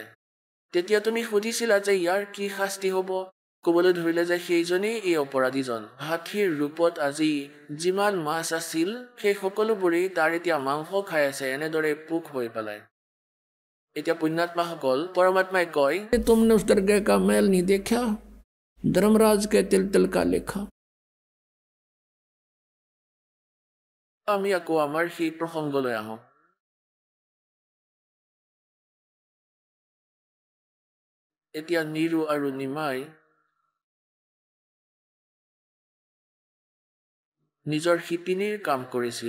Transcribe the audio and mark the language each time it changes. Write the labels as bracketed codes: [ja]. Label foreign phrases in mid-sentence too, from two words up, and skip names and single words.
[as] তেতিয়া তুমি সুধিছিলা যে ইয়াৰ কি শাস্তি হ'ব? ক'বলৈ ধৰিলে যে সেইজনেই এই অপৰাধীজন। হাতীৰ ৰূপত আজি যিমান মাছ আছিল সেই সকলোবোৰেই তাৰ এতিয়া মাংস খাই আছে, এনেদৰে পোক হৈ পেলাই। এতিয়া পুণ্যাত্মাসকল, পৰমাত্মাই কয়, [hi] तुमने उस दरगाह का मैल नहीं देखा, धर्मराज के तिल तिल का लेखा। [as] আমি আকৌ আমাৰ সেই প্ৰসংগলৈ আহোঁ। এতিয়া নীৰু আৰু নিমাই নিজৰ শিপিনীৰ কাম কৰিছিল।